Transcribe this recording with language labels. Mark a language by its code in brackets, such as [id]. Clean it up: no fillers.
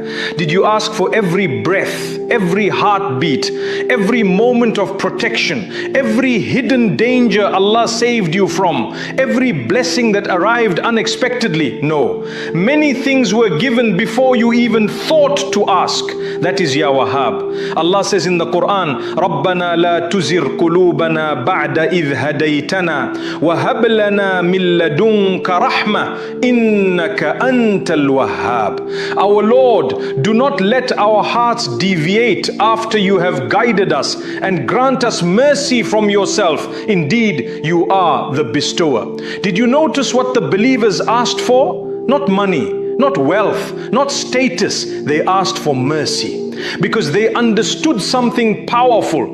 [en] Did you ask for every breath, every heartbeat, every moment of protection, every hidden danger Allah saved you from, every blessing that arrived unexpectedly? No. Many things were given before you even thought to ask. That is Ya Wahhab. Allah says in the Quran, [ar] رَبَّنَا لَا تُزِرْ قُلُوبَنَا بَعْدَ إِذْ هَدَيْتَنَا وَهَبْ لَنَا مِن لَدُنْكَ رَحْمَةً إِنَّكَ أَنْتَ الْوَهَّابُ. [en] Our Lord, do not let our hearts deviate after you have guided us, and grant us mercy from yourself. Indeed, you are the bestower. Did you notice what the believers asked for? Not money, not wealth, not status. They asked for mercy, because they understood something powerful.